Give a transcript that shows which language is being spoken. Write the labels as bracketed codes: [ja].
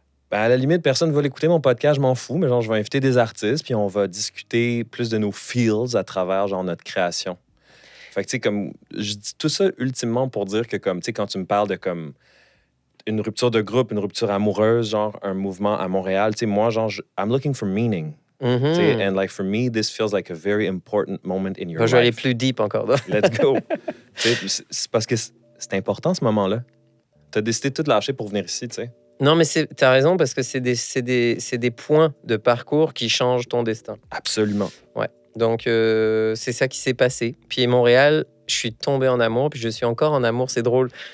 [fr] Ben, à la limite, personne ne va l'écouter, mon podcast, je m'en fous, mais genre, je vais inviter des artistes, puis on va discuter plus de nos feels à travers, genre, notre création. Fait que, tu sais, comme... Je dis tout ça, ultimement, pour dire que, comme, tu sais, quand tu me parles de, comme, une rupture de groupe, une rupture amoureuse, genre, un mouvement à Montréal, tu sais, moi, genre, [en] I'm looking for meaning. And like for me, this feels like a very important moment in your life. [fr] Je vais aller plus deep encore. [en] Let's go. [fr] C'est parce que c'est important ce moment-là. Tu as décidé de tout lâcher pour venir ici, tu sais. Non, mais tu as raison parce que c'est des points de parcours qui changent ton destin. Absolument. Ouais. Donc, c'est ça qui s'est passé. Puis Montréal, je suis tombé en amour, puis je suis encore en amour. C'est drôle.